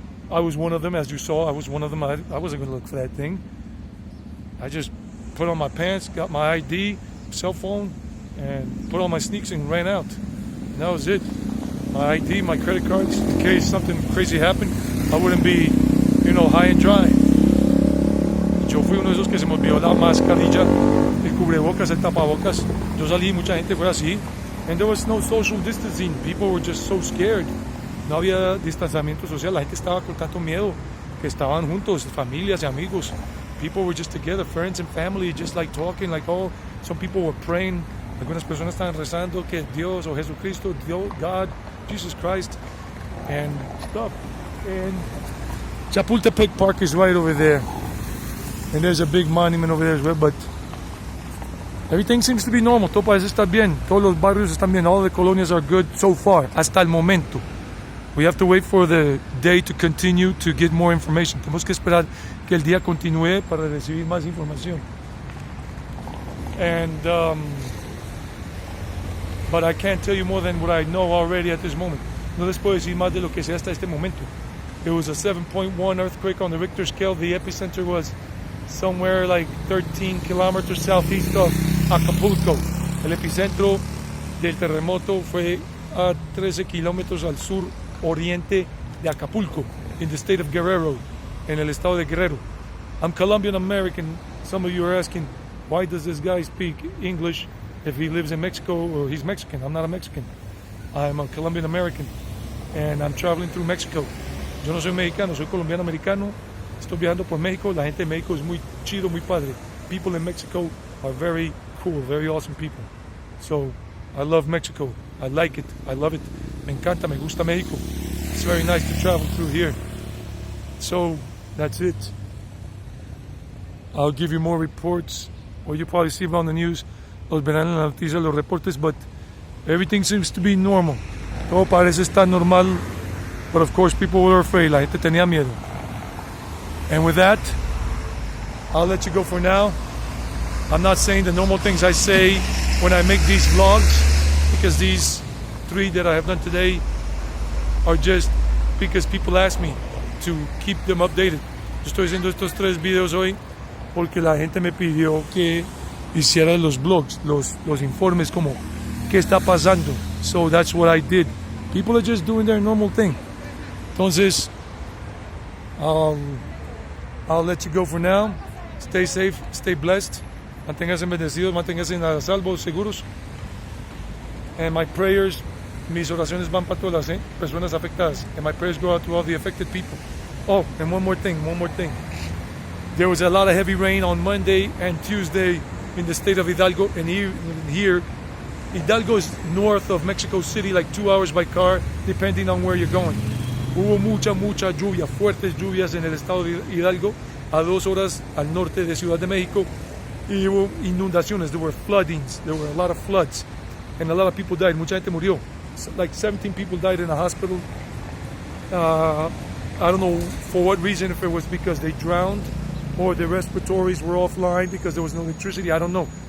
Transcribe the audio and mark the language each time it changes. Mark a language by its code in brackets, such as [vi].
[en] I was one of them, as you saw. I was one of them. I wasn't going to look for that thing. I just put on my pants, got my ID, cell phone, and put on my sneaks and ran out. And that was it. My ID, my credit cards, in case something crazy happened, I wouldn't be, high and dry. [es] Yo fui uno de esos que se me olvidó la mascarilla, el cubrebocas, el tapabocas. Yo salí, mucha gente fue así. [en] And there was no social distancing. People were just so scared. [es] No había distanciamiento social. La gente estaba con tanto miedo que estaban juntos, familias y amigos. [en] People were just together, friends and family, just like talking, some people were praying. [es] Algunas personas estaban rezando que Dios o Jesucristo, Dios, [en] God, Jesus Christ, and stuff. And Chapultepec Park is right over there. And there's a big monument over there as well, but everything seems to be normal. [es] Todo parece estar bien. Todos los barrios están bien. [en] All the colonias are good so far, [es] hasta el momento. [en] We have to wait for the day to continue to get more information. [es] Tenemos que esperar que el día continúe para recibir más información. [en] And, but I can't tell you more than what I know already at this moment. [es] No les puedo decir más de lo que sé hasta este momento. [en] It was a 7.1 earthquake on the Richter scale. The epicenter was somewhere like 13 kilometers southeast of Acapulco. [es] El epicentro del terremoto fue a 13 kilómetros al sur oriente de Acapulco, [en] in the state of Guerrero, [es] en el estado de Guerrero. [en] I'm Colombian American. Some of you are asking, why does this guy speak English if he lives in Mexico or he's Mexican? I'm not a Mexican. I'm a Colombian American, and I'm traveling through Mexico. [es] Yo no soy mexicano, soy colombiano americano. Estoy viajando por México. La gente de México es muy chido, muy padre. [en] People in Mexico are very cool, very awesome people. So, I love Mexico. I like it. I love it. [es] Me encanta, me gusta México. [en] It's very nice to travel through here. So, that's it. I'll give you more reports, or you probably see them on the news. [es] Los verán en las noticias, los reportes, [en] but everything seems to be normal. [es] Todo parece estar normal, [en] but of course people were afraid. [es] La gente tenía miedo. [en] And with that, I'll let you go for now. I'm not saying the normal things I say when I make these vlogs, because these 3 that I have done today are just because people ask me to keep them updated. [es] Yo estoy haciendo estos 3 videos hoy porque la gente me pidió que hiciera los vlogs, los informes como qué está pasando. [en] So that's what I did. People are just doing their normal thing. Entonces, I'll let you go for now. Stay safe, stay blessed. [es] Manténganse bendecidos, manténganse a salvo, seguros. [en] And my prayers, [es] mis oraciones van para todas las personas afectadas. [en] And my prayers go out to all the affected people. Oh, and one more thing. There was a lot of heavy rain on Monday and Tuesday in the state of Hidalgo. And here, Hidalgo is north of Mexico City, like 2 hours by car, depending on where you're going. [es] Hubo mucha lluvia, fuertes lluvias en el estado de Hidalgo, a 2 horas al norte de Ciudad de México. Y hubo inundaciones, [en] there were floodings, there were a lot of floods, and a lot of people died. [es] Mucha gente murió. [en] Like 17 people died in a hospital. I don't know for what reason, if it was because they drowned or their respiratories were offline because there was no electricity, I don't know.